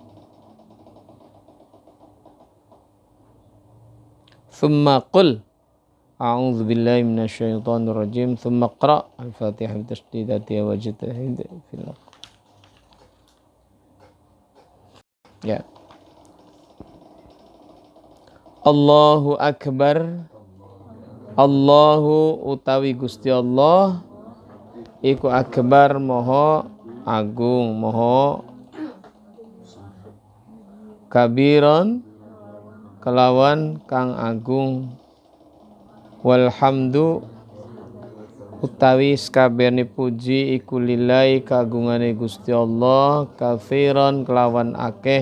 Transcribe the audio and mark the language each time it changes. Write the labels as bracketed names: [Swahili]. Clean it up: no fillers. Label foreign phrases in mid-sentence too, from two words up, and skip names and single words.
[Arabic] ثم قل أعوذ بالله من الشيطان الرجيم. ثم اقرأ الفاتحة بتشديداته واجتهد في الياء. الله أكبر. [Javanese] Allahu utawi Gusti Allah iku akbar maha agung, maha kabiron kelawan kang agung. Walhamdu utawi sakabehane puji iku lillahi kagungane Gusti Allah katsiran kelawan akeh.